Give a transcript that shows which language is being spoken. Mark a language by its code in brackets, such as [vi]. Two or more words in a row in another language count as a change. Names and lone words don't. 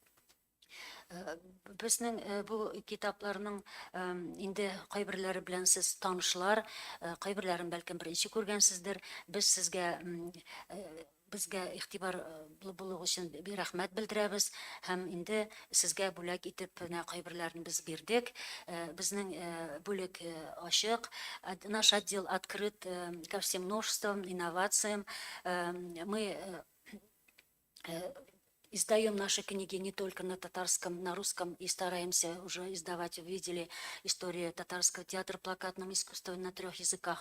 [tt] Безнең бу китапларның инде кайберләре белән сез танышлар, кайберләрен бәлкем беренче күргәнсездер. Без безгә игътибарлы булуы өчен рәхмәт белдерәбез һәм инде сезгә бүләк итеп кайберләрен без бирдек. Безнең бүлек ачык. [ru] Наш отдел открыт ко всем новшествам, инновациям. Мы издаем наши книги не только на татарском, на русском и стараемся уже издавать. Вы видели историю татарского театра плакатного искусства на 3 языках.